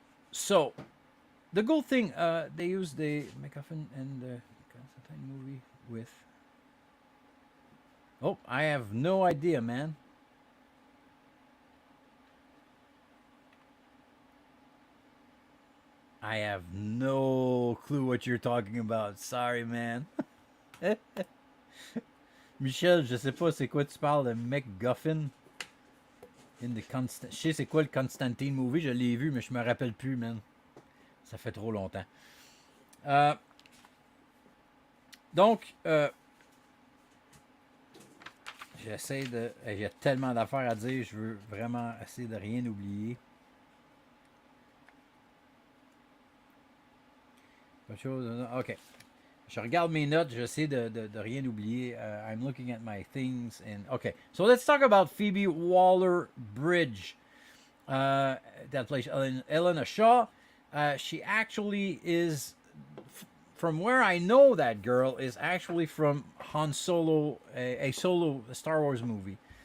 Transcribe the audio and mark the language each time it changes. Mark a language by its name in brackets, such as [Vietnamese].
[English] So, the good thing, they use the MacGuffin and the Constantine movie with... Oh, I have no idea, man. I have no clue what you're talking about. Sorry, man. [French] Michel, je sais pas c'est quoi tu parles de MacGuffin. Je sais c'est quoi le Constantine movie, je l'ai vu, mais je me rappelle plus, man. Ça fait trop longtemps. Donc, j'essaie de... Il y a tellement d'affaires à dire, je veux vraiment essayer de rien oublier. OK. Je regarde mes notes, j'essaie de rien oublier. [English] I'm looking at my things. And okay, so let's talk about Phoebe Waller-Bridge. That plays Elena Shaw. She actually is, from where I know that girl, is actually from Han Solo, a solo Star Wars movie.